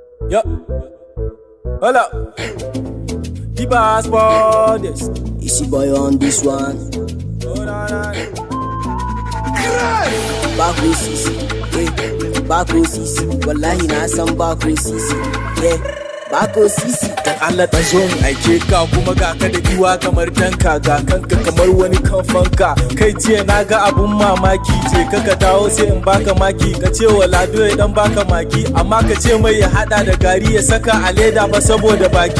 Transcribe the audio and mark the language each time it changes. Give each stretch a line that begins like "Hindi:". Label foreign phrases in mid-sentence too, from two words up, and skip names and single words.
English: Yo. Hold up. Keep us for this. Easy boy on this one. Hold on.
Hausa: Bakro sisi, yeah. Bakro sisi, wallahi na san bakro sisi, yeah. Bakro sisi. Dan Allah dan zo in aike ka kuma ga ka da giwa kamar tanka ga kanka kamar wani kamfanka. Kai jiya na ga abun mamaki ce ka dawo sai in baka maki ka ce wa Lado ya dan baka maki amma ka ce mai ya hada da gari ya saka a leda ba saboda baki.